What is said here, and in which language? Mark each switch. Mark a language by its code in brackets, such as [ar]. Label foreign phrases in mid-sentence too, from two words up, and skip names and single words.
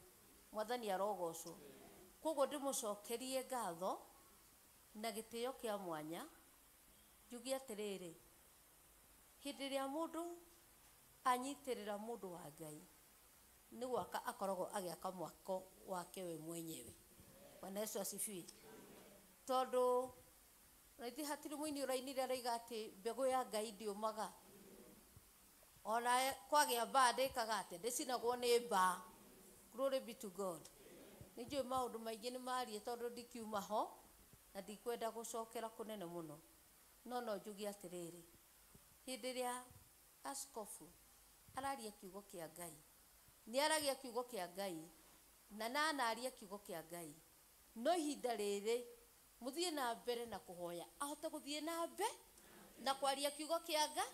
[ki] Mwathani arogocwo. Koguo ndĩmũcokerie ngatho na gĩtĩo kĩa mwanya njuge atĩrĩrĩ, hĩndĩ ĩrĩa mũndũ anyitĩrĩra mũndũ wa Ngai nĩ gwaka akoragwo agĩaka mwako wake we mwenyewe. [sw] Bwana Yesu asifiwe. [ki] Tondũ raithi hatirĩ mũini ũrainire araiga atĩ mbegũ ya Ngai ndĩũmaga. Ona kwagĩa mbaa ndĩkaga atĩ ndĩcinagwo nĩ mbaa. [en] Glory be to God. [ki] Nĩ njũĩ maũndũ maingĩ nĩ maariĩ tondũ ndikiuma ho na ndikwenda gũcokera kũnene mũno. No njuge atĩrĩrĩ, hĩndĩ ĩrĩa askofu araria kiugo kĩa Ngai nĩ aragia kiugo kĩa Ngai na anaria kiugo kĩa Ngai no ihinda rĩrĩ mũthiĩ na mbere na kũhoya ahote gũthiĩ na mbere na kwaria kiugo kĩa Ngai.